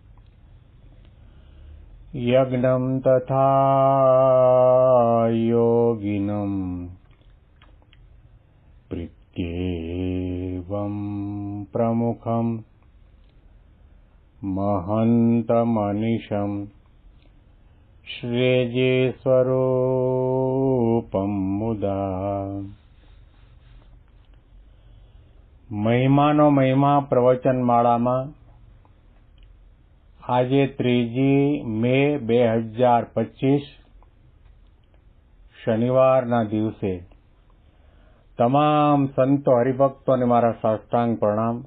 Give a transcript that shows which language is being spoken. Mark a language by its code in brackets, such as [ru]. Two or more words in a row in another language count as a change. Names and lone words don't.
[sa] यज्ञं तथा योगिनं प्रीत्येवं प्रमुखं महन्तमनिशं श्रेये स्वरूपं मुदा। [gu] મહિમાનો મહિમા પ્રવચનમાળામાં આજે 3 મે 2025 શનિવારના દિવસે તમામ સંતો હરિભક્તોને મારા સાષ્ટાંગ પ્રણામ.